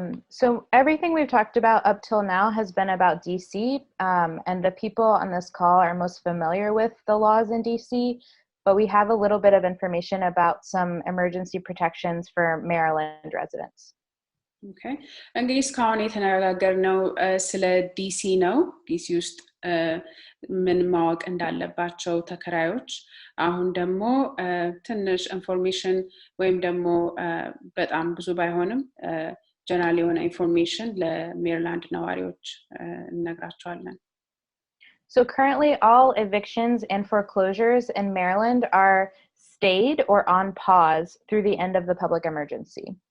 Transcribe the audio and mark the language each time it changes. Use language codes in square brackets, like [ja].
[en] So everything we've talked about up till now has been about DC, and the people on this call are most familiar with the laws in DC, but we have a little bit of information about some emergency protections for Maryland residents. Okay. [am] እንግዲህ እስካሁን የተነጋገርነው ስለ ዲሲ ነው ዲሲ ውስጥ ምን ማወቅ እንዳለባቸው ተከራዮች አሁን ደግሞ ትንሽ ኢንፎርሜሽን ወይም ደግሞ በጣም ብዙ ባይሆንም ጀነራል የሆነ ኢንፎርሜሽን ለሜሪላንድ ነዋሪዎች እንነግራቸዋለን [en] So currently all evictions and foreclosures in Maryland are stayed or on pause through the end of the public emergency.